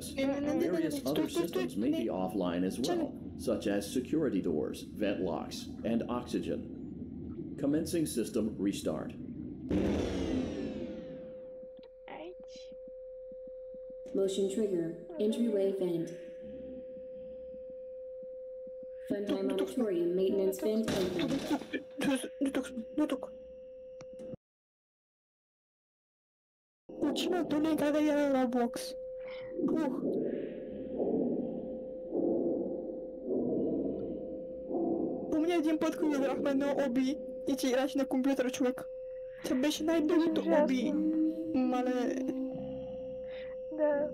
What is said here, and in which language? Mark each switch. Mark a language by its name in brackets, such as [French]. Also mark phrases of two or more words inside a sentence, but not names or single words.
[English] Various other systems may be offline as well, such as security doors, vent locks, and oxygen. Commencing system restart. Motion trigger, entryway vent. Funtime auditorium maintenance vent open. [Russian] Почему то не когда я Roblox? [Bulgarian] Помня един път, когато играхме едно оби и ти играш на компютъра, човек. Това беше най-дългото оби. Мале... Да.